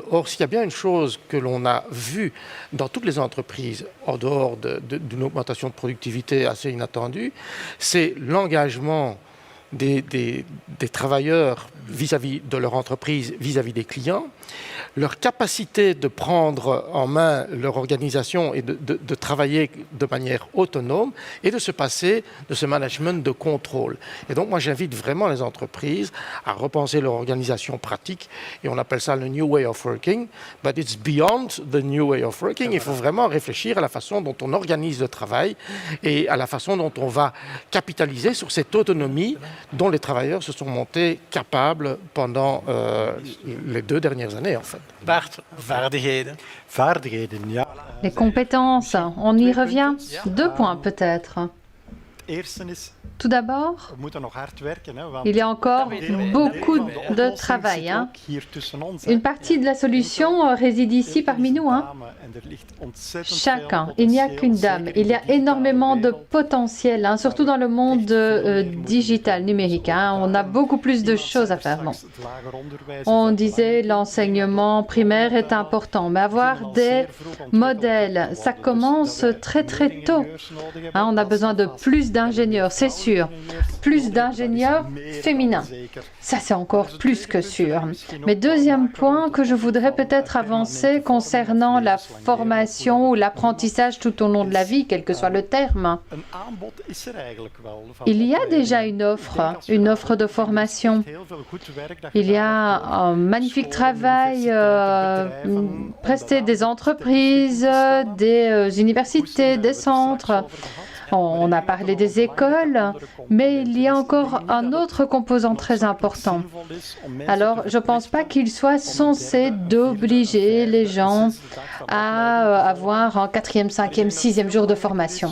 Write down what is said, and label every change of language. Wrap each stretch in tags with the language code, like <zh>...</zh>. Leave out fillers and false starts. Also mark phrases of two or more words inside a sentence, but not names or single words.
<fr>Or, s'il y a bien une chose que l'on a vue dans toutes les entreprises, en dehors d'une augmentation de productivité assez inattendue, c'est l'engagement des travailleurs vis-à-vis de leur entreprise, vis-à-vis des clients, leur capacité de prendre en main leur organisation et de travailler de manière autonome et de se passer de ce management de contrôle. Et donc moi j'invite vraiment les entreprises à repenser leur organisation pratique et on appelle ça le New Way of Working,</fr> <en>but it's beyond the New Way of Working.</en> <fr>Il faut vraiment réfléchir à la façon dont on organise le travail et à la façon dont on va capitaliser sur cette autonomie dont les travailleurs se sont montés capables pendant les 2 dernières années en fait.</fr> <nl>Bart, vaardigheden. Vaardigheden, ja.</nl> <fr>Les compétences, on y revient. 2 points peut-être.</fr> <nl>Eerste is,</nl> <fr>Tout d'abord,</fr> <nl>we moeten nog hard werken. Hè, want</nl> <fr>il y a encore beaucoup de travail. Hein.</fr> <nl>hier tussen ons. Hè.</nl> <fr>Une partie de la solution réside ici parmi nous. Hein.</fr> <nl>En er ligt ontzettend</nl> <fr>Chacun,</fr> <nl>veel</nl> <fr>il n'y a</fr> <nl>potentieel,</nl> <fr>qu'une dame.</fr> <nl>zeker</nl> <fr>Il y a</fr> <nl>in de</nl> <fr>énormément de</fr> <nl>digitale</nl> <fr>potentiel, hein, surtout dans le monde digital, numérique. Hein. On a beaucoup plus de choses à faire. Bon.</fr> <nl>wereld. Het lager onderwijs is</nl> <fr>On</fr> <nl>al</nl> <fr>disait l'enseignement primaire est important, mais avoir des modèles, ça commence très très tôt. Hein, on a besoin de plus d'ingénieurs, c'est sûr. Plus d'ingénieurs féminins. Ça, c'est encore plus que sûr. Mais deuxième point que je voudrais peut-être avancer concernant la formation ou l'apprentissage tout au long de la vie, quel que soit le terme.</fr> <nl>een aanbod is er eigenlijk wel. Van</nl> <fr>Il y a</fr> <nl>opleidingen.</nl> <fr>déjà une offre de formation.</fr> <nl>Heel veel goed werk dat</nl> <fr>Il y</fr> <nl>gedaan</nl> <fr>a un magnifique travail presté des entreprises, des universités, des centres. On a parlé des écoles, mais il y a encore un autre composant très important. Alors, je ne pense pas qu'il soit censé d'obliger les gens à avoir un 4e, 5e, 6e jour de formation.</fr>